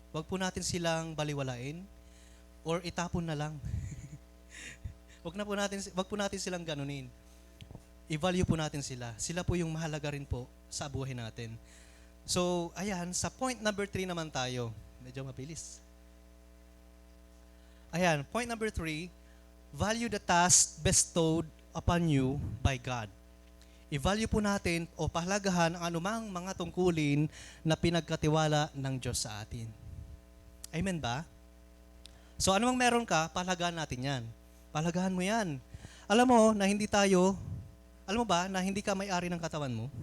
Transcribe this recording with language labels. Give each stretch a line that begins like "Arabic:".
Filipino: Huwag po natin silang baliwalain or itapon na lang. Huwag po natin silang ganunin. I-value po natin sila. Sila po yung mahalaga rin po sa buhay natin. So, ayan, sa point number 3 naman tayo. Medyo mabilis.
English: Ayan, point number 3, value the task bestowed upon you by God.
Filipino: I-value po natin o pahalagahan ang anumang mga tungkulin na pinagkatiwala ng Diyos sa atin. Amen ba? So anumang meron ka, pahalagahan natin yan. Pahalagahan mo yan. Alam mo na alam mo ba na hindi ka may-ari ng katawan mo?